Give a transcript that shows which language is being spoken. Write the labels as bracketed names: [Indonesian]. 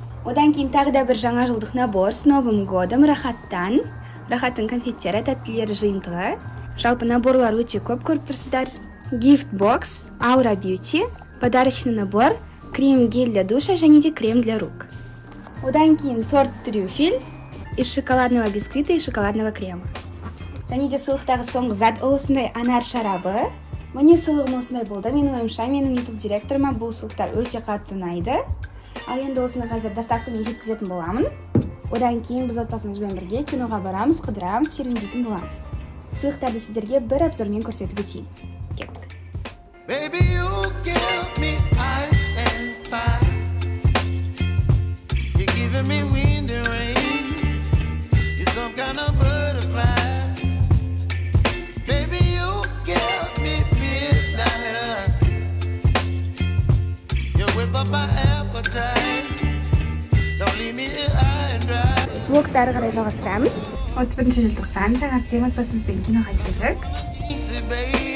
[Kazakh] Одан кейін тағы да бір жаңа жылдық набор [Russian] с Новым годом [Kazakh] Рахаттан. Рахаттың конфеттері тәттілері жиынтығы. Жалпы наборлар өте көп көріп тұрсыздар. [Russian] Gift Box, Aura Beauty, подарочный набор, крем-гель для душа [Kazakh] және де [Russian] крем для рук. [Kazakh] Одан кейін [Russian] торт трюфель из шоколадного бисквита и шоколадного крема. [Kazakh] Және де сыйлықтағы соңғы зат осындай анар шарабы. Міне сыйлығым осындай болды. Менің ойымша, менің YouTube директорыма бұл сыйлықтар өте қатты ұнайды. Ал енді осыны қазір доставкамен жеткізетін боламын. Одан кейін біз отбасымызбен бірге киноға барамыз, қыдырамыз, серуендейтін боламыз. Сыйлықтарды сіздерге бір обзормен көрсетіп өтейін. [English] Baby, you give me ice and fire. You're giving me wind and rain. You're some kind of butterfly. Baby, you give me midnight. You whip up my appetite. Don't leave me here high and dry. [Kazakh] Влогты ары қарай жалғастырамыз. 31 желтоқсан таңертең отбасымызбен киноға келдік.